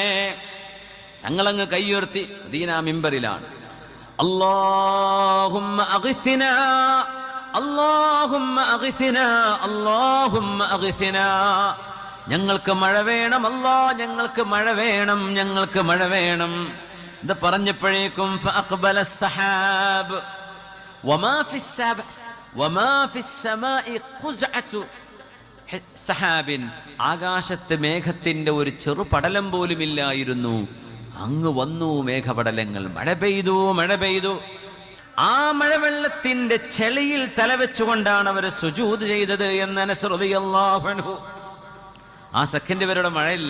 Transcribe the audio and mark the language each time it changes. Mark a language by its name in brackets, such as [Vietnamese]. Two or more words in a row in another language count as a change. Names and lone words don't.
[Malayalam] തങ്ങളങ്ങ് കൈയുയർത്തി മദീന മിമ്പറിലാണ്, [Arabic] اللهم أغثنا, اللهم أغثنا, اللهم أغثنا, [Malayalam] ഞങ്ങൾക്ക് മഴ വേണം അല്ലാ, ഞങ്ങൾക്ക് മഴ വേണം, ഞങ്ങൾക്ക് മഴ വേണം. ഇത് പറഞ്ഞപ്പോഴേക്കും [Arabic] ഫഅഖ്ബല السحاب وما في السماء وما في السماء قزعة سحاب, [Malayalam] ആകാശത്തെ മേഘത്തിന്റെ ഒരു ചെറു പടലം പോലും ഇല്ലായിരുന്നു. അങ്ങ് വന്നു മേഘപടലങ്ങൾ, മഴ പെയ്തു, മഴ പെയ്തു. ആ മഴവെള്ളത്തിന്റെ ചെളിയിൽ തലവെച്ചുകൊണ്ടാണ് അവർ സുജൂദ് ചെയ്തത് എന്ന് അനസ് [Arabic] رضي الله عنه. [Malayalam] ആ സെക്കൻഡ് വരെയുടെ മഴയില്ല.